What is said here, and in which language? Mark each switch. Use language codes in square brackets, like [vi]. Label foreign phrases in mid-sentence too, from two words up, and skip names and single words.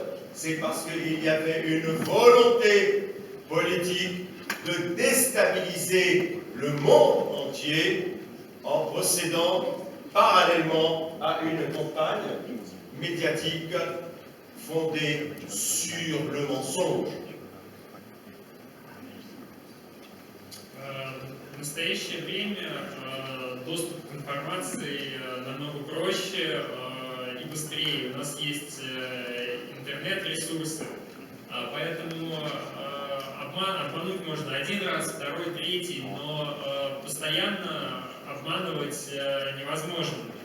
[fr] C'est parce qu'il y avait une volonté politique de déstabiliser le monde entier en procédant parallèlement à une campagne médiatique fondée sur le mensonge. [ru] В настоящее время доступ к информации намного проще и быстрее. У нас есть интернет-ресурсы, поэтому обмануть можно один раз, второй, третий, но постоянно обманывать невозможно.